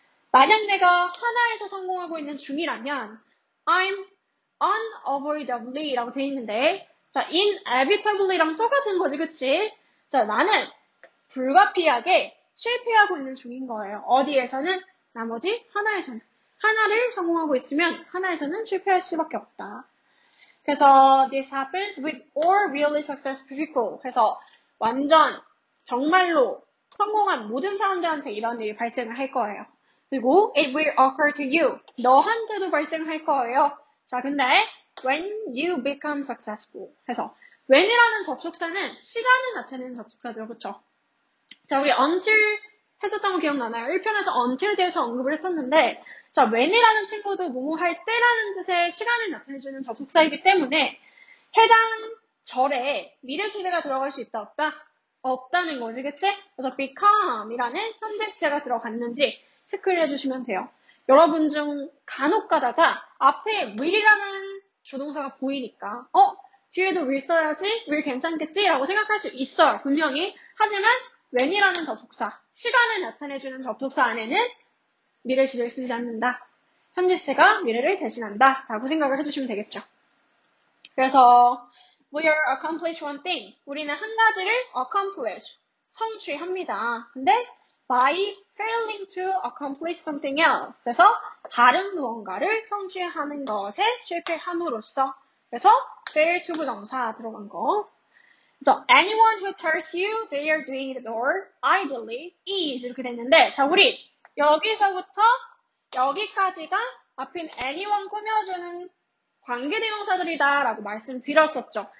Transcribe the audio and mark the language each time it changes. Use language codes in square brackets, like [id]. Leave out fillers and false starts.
[ko] 만약 내가 하나에서 성공하고 있는 중이라면 [en] I'm unavoidably [ko] 라고 되어 있는데 자, inevitably랑 똑같은 거지, 그치? 자, 나는 불가피하게 실패하고 있는 중인 거예요. 어디에서는? 나머지 하나에서는. 하나를 성공하고 있으면 하나에서는 실패할 수밖에 없다. 그래서 [en] this happens with all really successful people. [ko] 그래서 완전 정말로 성공한 모든 사람들한테 이런 일이 발생을 할 거예요. 그리고 [en] it will occur to you. [ko] 너한테도 발생할 거예요. 자, 근데 [en] when you become successful. [ko] 해서 when이라는 접속사는 시간을 나타내는 접속사죠. 그렇죠? 자, 우리 until 했었던 거 기억나나요? 1편에서 until 대해서 언급을 했었는데 자, when이라는 친구도 뭐뭐 할 때라는 뜻의 시간을 나타내주는 접속사이기 때문에 해당 절에 미래 시제가 들어갈 수 있다, 없다? 없다는 거지, 그치? 그래서 become이라는 현재 시제가 들어갔는지 체크를 해주시면 돼요. 여러분 중 간혹 가다가 앞에 will이라는 조동사가 보이니까 뒤에도 will 써야지? will 괜찮겠지? 라고 생각할 수 있어요. 분명히. 하지만 when이라는 접속사, 시간을 나타내주는 접속사 안에는 미래 시제를 쓰지 않는다. 현재 시제가 미래를 대신한다. 라고 생각을 해주시면 되겠죠. 그래서 [en] we are accomplish one thing. [ko] 우리는 한 가지를 accomplish, 성취합니다. 근데 [en] by failing to accomplish something else. [ko] 그래서 다른 무언가를 성취하는 것에 실패함으로써. 그래서 fail to 부정사 들어간 거. 그래서 [en] anyone who tells you they are doing it or idly is [ko] 이렇게 됐는데 자, 우리 여기서부터 여기까지가 앞인 anyone 꾸며주는 관계대명사들이다 라고 말씀드렸었죠.